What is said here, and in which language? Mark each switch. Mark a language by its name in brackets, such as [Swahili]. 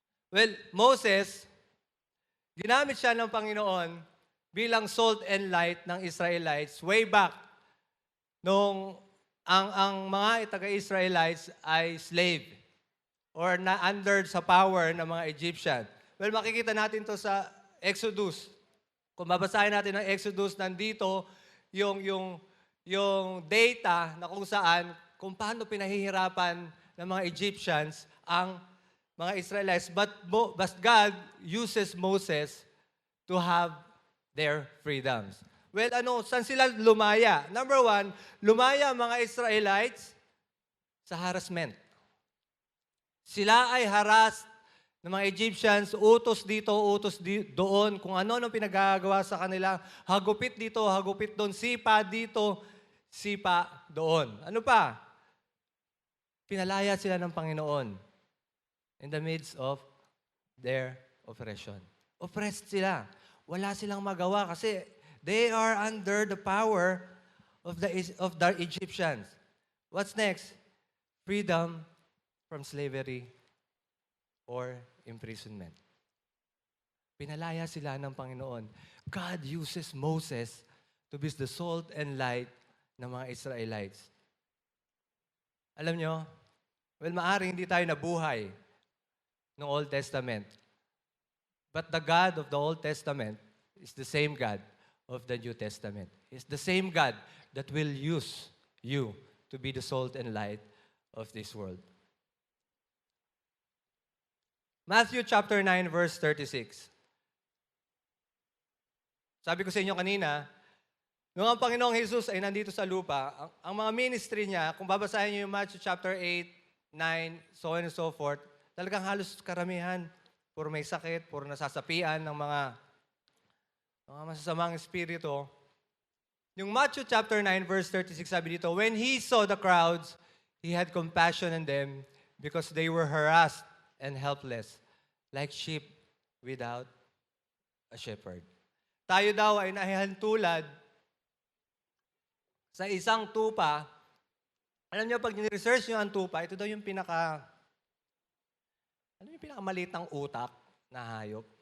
[Filipino] Well, Moses, ginamit siya ng Panginoon bilang [English] salt and light [Filipino] ng Israelites way back nung ang mga taga-Israelites ay slave or na under sa power ng mga Egyptian. Well, makikita natin to sa Exodus. Kung babasahin natin ng Exodus, nandito yung data na kung paano pinahihirapan ng mga Egyptians ang mga Israelites. [English] But God uses Moses to have their freedoms. [Filipino] Well, saan sila lumaya? Number one, lumaya ang mga Israelites sa harassment. Sila ay harassed ng mga Egyptians, utos dito, utos doon, kung ano pinagagawa sa kanila, hagupit dito, hagupit doon, sipa dito, sipa doon. Ano pa? Pinalaya sila ng Panginoon [English] in the midst of their oppression. [Filipino] Oppressed sila. Wala silang magawa kasi [English] they are under the power of the Egyptians. What's next? Freedom from slavery or imprisonment. [Filipino] Pinalaya sila ng Panginoon. [English] God uses Moses to be the salt and light [Filipino] ng mga [English] Israelites. [Filipino] Alam nyo, well, maaring hindi tayo nabuhay ng Old Testament. [English] But the God of the Old Testament is the same God of the New Testament. It's the same God that will use you to be the salt and light of this world. Matthew chapter 9, verse 36. [Filipino] Sabi ko sa inyo kanina, nung ang Panginoong Jesus ay nandito sa lupa, ang mga ministry niya, kung babasahin niyo yung Matthew chapter 8, 9, so on and so forth, talagang halos karamihan, puro may sakit, puro nasasapian ng mga masasamang espiritu. Yung Matthew chapter 9, verse 36, sabi dito, [English] when he saw the crowds, he had compassion on them because they were harassed and helpless, like sheep without a shepherd. [Filipino] Tayo daw ay nahihantulad sa isang tupa. Alam niyo, pag ni-research niyo ang tupa, ito daw yung pinakamaliit ng utak na hayop.